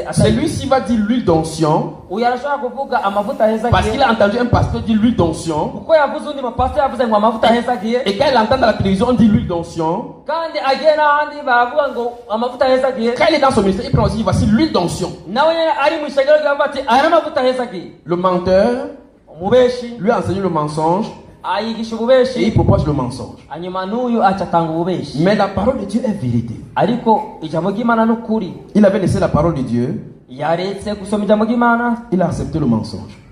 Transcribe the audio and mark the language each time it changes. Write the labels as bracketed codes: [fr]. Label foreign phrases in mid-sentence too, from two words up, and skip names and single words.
[fr] Celui-ci va dire l'huile d'onction. [rn] Uyu arashobora kuvuga amavuta hezagiye. [fr] Parce qu'il a entendu un pasteur dire l'huile d'onction. [rn] Kuko yavuze undi pasteur yavuze ngo amavuta hezagiye. [fr] Et quand il entend dans la télévision on dit l'huile d'onction. [rn] Kandi agiye n'ahandi bavuga ngo amavuta hezagiye. [fr] Quand il est dans son ministère, il prend aussi voici l'huile d'onction. [rn] Nawe ari mu ishengero ryavuga ati aya amavuta hezagiye. [fr] Le menteur lui a enseigné le mensonge. Et il propose le mensonge. Mais la parole de Dieu est vérité. Il avait laissé la parole de Dieu. Il a accepté le mensonge.